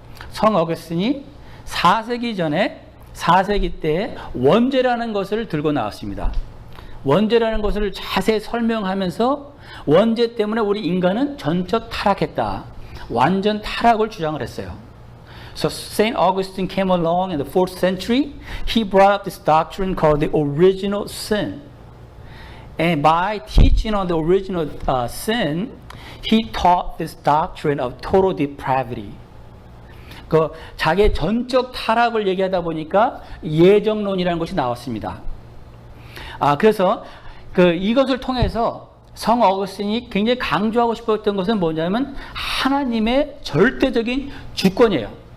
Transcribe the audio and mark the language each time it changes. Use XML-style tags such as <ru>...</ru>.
<ko>성 어거스틴이 4세기 때 원죄라는 것을 들고 나왔습니다. 원죄라는 것을 자세히 설명하면서, 원죄 때문에 우리 인간은 전적 타락했다, 완전 타락을 주장을 했어요.</ko> <en>So Saint Augustine came along in the 4th century. He brought up this doctrine called the original sin. And by teaching on the original sin, he taught this doctrine of total depravity.</en> <ko>자기의 전적 타락을 얘기하다 보니까 예정론이라는 것이 나왔습니다. 그래서 이것을 통해서 성 어거스틴이 굉장히 강조하고 싶었던 것은 뭐냐면, 하나님의 절대적인 주권이에요.</ko>